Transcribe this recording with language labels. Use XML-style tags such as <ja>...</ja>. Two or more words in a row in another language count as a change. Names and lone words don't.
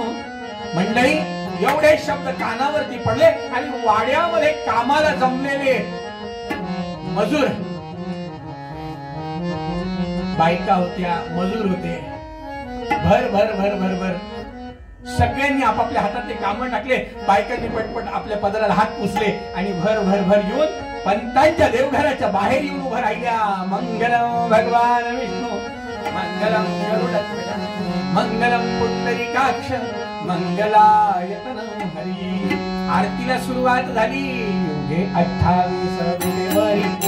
<mr>मंडळी, एवढे शब्द कानावरती पडले आणि वाड्यामध्ये कामाला जमलेले मजूर, बायका होत्या, मजूर होते, भर भर भर भर भर सगळ्यांनी आपापल्या हातातले काम टाकले. बायकांनी पटपट आपल्या पदराला हात पुसले आणि भर भर भर येऊन पंतांच्या देवघराच्या बाहेर येऊन उभं राहिल्या.</mr> <sa>मंगलम भगवान विष्णू, मंगलम गरुडध्वज, मंगलम पुंडरीकाक्ष, मंगलायतनं हरी.</sa> <mr>आरतीला सुरुवात झाली. योगे 28 विलेवारी</mr>